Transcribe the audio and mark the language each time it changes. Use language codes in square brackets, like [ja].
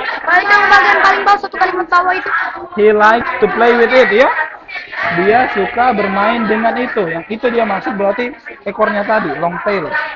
[id] Itu bagian paling bawah, satu kalimat bawah itu. [en] He likes to play with it, ya. [id] Dia suka bermain dengan itu. Yang itu dia maksud berarti ekornya tadi, [en] long tail.